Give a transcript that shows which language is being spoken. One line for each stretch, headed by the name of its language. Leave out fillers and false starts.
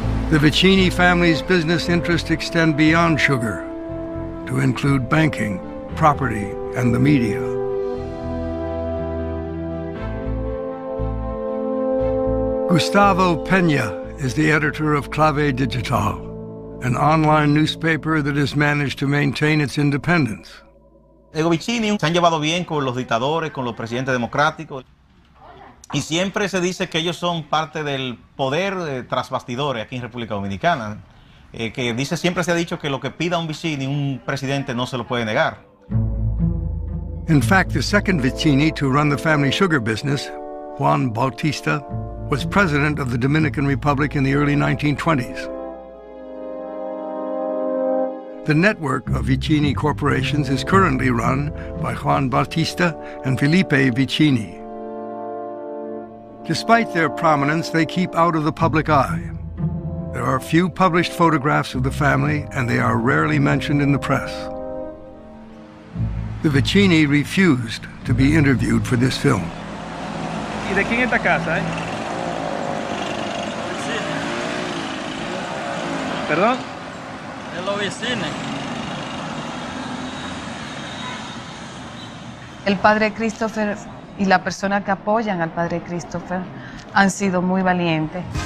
English: The Vicini family's business interests extend beyond sugar to include banking, property, and the media. Gustavo Peña is the editor of Clave Digital, an online newspaper that has managed to maintain its independence.
Spanish: Ego Vicini se han llevado bien con los dictadores, con los presidentes democráticos. Y siempre se dice que ellos son parte del poder tras bastidores aquí en República Dominicana. Siempre se ha dicho que lo que pida un Vicini, un presidente no se lo puede negar.
English: In fact, the second Vicini to run the family sugar business, Juan Bautista, was president of the Dominican Republic in the early 1920s. The network of Vicini corporations is currently run by Juan Bautista and Felipe Vicini. Despite their prominence, they keep out of the public eye. There are few published photographs of the family, and they are rarely mentioned in the press. The Vicini refused to be interviewed for this film.
Spanish: ¿Y de quién es esta casa, ¿Perdón? De los vecinos. El padre Christopher y la persona que apoyan al padre Christopher han sido muy valientes.